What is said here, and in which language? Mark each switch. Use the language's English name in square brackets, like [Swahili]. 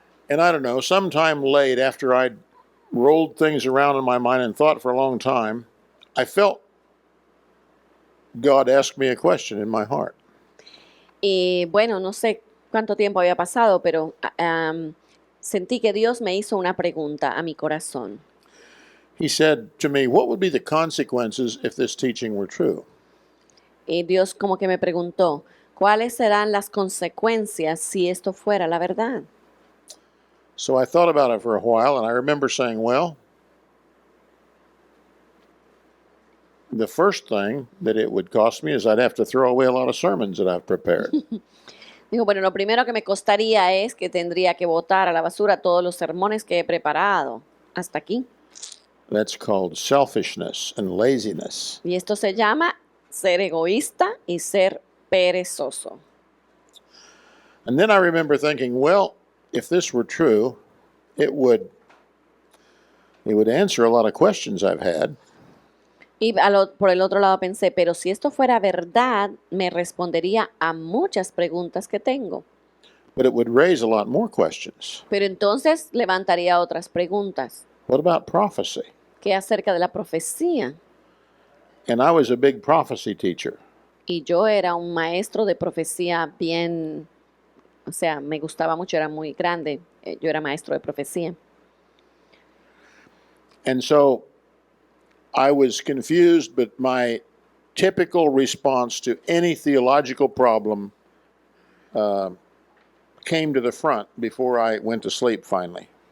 [English] And I don't know, sometime late after I'd rolled things around in my mind and thought for a long time, I felt God ask me a question in my heart. [Spanish] Y bueno, no sé cuánto tiempo había pasado, pero sentí que Dios me hizo una pregunta a mi corazón. [English] He said to me, what would be the consequences if this teaching were true? [Spanish] Y Dios como que me preguntó, ¿cuáles serán las consecuencias si esto fuera la verdad? [English] So I thought about it for a while, and I remember saying, well, the first thing that it would cost me is I'd have to throw away a lot of sermons that I've prepared. [Spanish] Dijo, bueno, lo primero que me costaría es que tendría que botar a la basura todos los sermones que he preparado hasta aquí. [English] That's called selfishness and laziness. [Spanish] Y esto se llama ser egoísta y ser perezoso. [English] And then I remember thinking, well, if this were true, it would answer a lot of questions I've had. [Spanish] Y por el otro lado pensé, pero si esto fuera verdad, me respondería a muchas preguntas que tengo. [English] But it would raise a lot more questions. [Spanish] Pero entonces levantaría otras preguntas. [English] What about prophecy? [Spanish] ¿Qué acerca de la profecía? [English] And I was a big prophecy teacher. [Spanish] Y yo era un maestro de profecía bien, o sea, me gustaba mucho, era muy grande. Yo era maestro de profecía. [English] And so I was confused, but my typical response to any theological problem came to the front before I went to sleep finally.